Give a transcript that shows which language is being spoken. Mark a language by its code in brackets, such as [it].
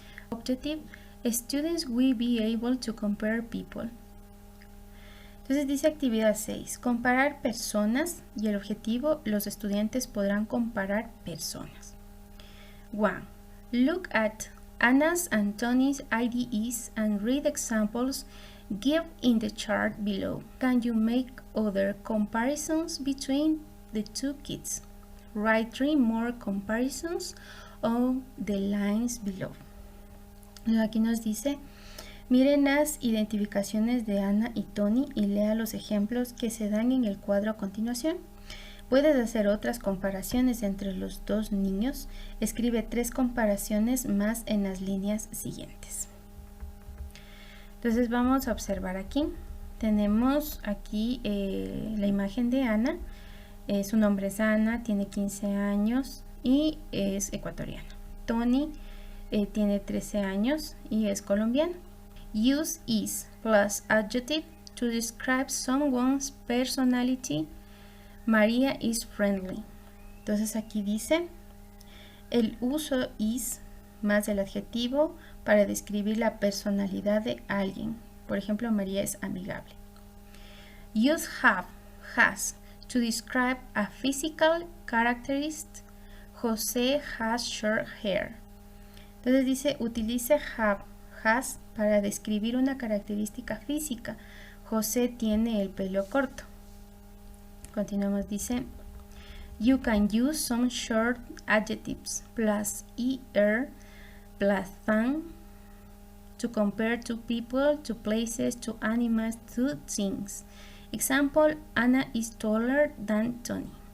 [en] Objective: students will be able to compare people. [es] Entonces dice actividad 6, comparar personas, y el objetivo, los estudiantes podrán comparar personas. [en] 1. Look at Anna's and Tony's IDEs and read examples given in the chart below. Can you make other comparisons between the two kids? Write 3 more comparisons on the lines below. [es] Aquí nos dice: miren las identificaciones de Ana y Tony y lea los ejemplos que se dan en el cuadro a continuación. Puedes hacer otras comparaciones entre los dos niños. Escribe 3 comparaciones más en las líneas siguientes. Entonces vamos a observar aquí. Tenemos aquí la imagen de Ana. Su nombre es Ana, tiene 15 años y es ecuatoriano. Tony tiene 13 años y es colombiano. [en] Use is plus adjective to describe someone's personality. María is friendly. [es] Entonces aquí dice el uso is más el adjetivo para describir la personalidad de alguien. Por ejemplo, María es amigable. [en] Use have, has, to describe a physical characteristic. José has short hair. [es] Entonces dice utilice have, has para describir una característica física. José tiene el pelo corto. Continuamos, dice [en] you can use some short adjectives plus er plus than to compare to people, to places, to animals, to things. Example: Anna is taller than Tony.